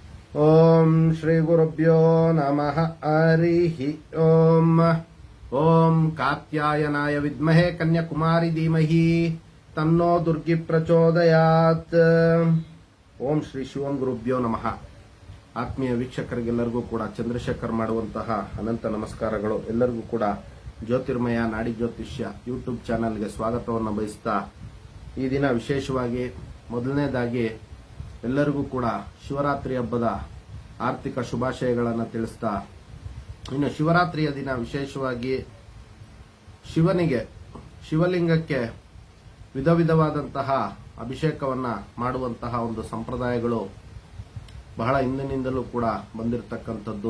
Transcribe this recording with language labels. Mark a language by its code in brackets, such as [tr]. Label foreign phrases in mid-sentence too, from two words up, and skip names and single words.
[sa] ಓಂ ಶ್ರೀ ಗುರುಭ್ಯೋ ನಮಃ ಹರಿಃ ಓಂ. ಓಂ ಕಾತ್ಯಾಯನಾಯ ವಿದ್ಮಹೇ ಕನ್ಯಾಕುಮಾರಿ ಧೀಮಹಿ ತನ್ನೋ ದುರ್ಗಿ ಪ್ರಚೋದಯಾತ್. ಓಂ ಶ್ರೀ ಶಿವಂ ಗುರುಭ್ಯೋ ನಮಃ. [kn] ಆತ್ಮೀಯ ವೀಕ್ಷಕರಿಗೆಲ್ಲರಿಗೂ ಕೂಡ ಚಂದ್ರಶೇಖರ್ ಮಾಡುವಂತಹ ಅನಂತ ನಮಸ್ಕಾರಗಳು. ಎಲ್ಲರಿಗೂ ಕೂಡ ಜ್ಯೋತಿರ್ಮಯ ನಾಡಿ ಜ್ಯೋತಿಷ್ಯ ಯೂಟ್ಯೂಬ್ ಚಾನೆಲ್ಗೆ ಸ್ವಾಗತವನ್ನು ಬಯಸ್ತಾ, ಈ ದಿನ ವಿಶೇಷವಾಗಿ ಮೊದಲನೇದಾಗಿ ಎಲ್ಲರಿಗೂ ಕೂಡ ಶಿವರಾತ್ರಿ ಹಬ್ಬದ ಆರ್ಥಿಕ ಶುಭಾಶಯಗಳನ್ನು ತಿಳಿಸ್ತಾ, ಇನ್ನು ಶಿವರಾತ್ರಿಯ ದಿನ ವಿಶೇಷವಾಗಿ ಶಿವಲಿಂಗಕ್ಕೆ ವಿಧ ವಿಧವಾದಂತಹ ಅಭಿಷೇಕವನ್ನ ಮಾಡುವಂತಹ ಒಂದು ಸಂಪ್ರದಾಯಗಳು ಬಹಳ ಹಿಂದಿನಿಂದಲೂ ಕೂಡ ಬಂದಿರತಕ್ಕಂಥದ್ದು.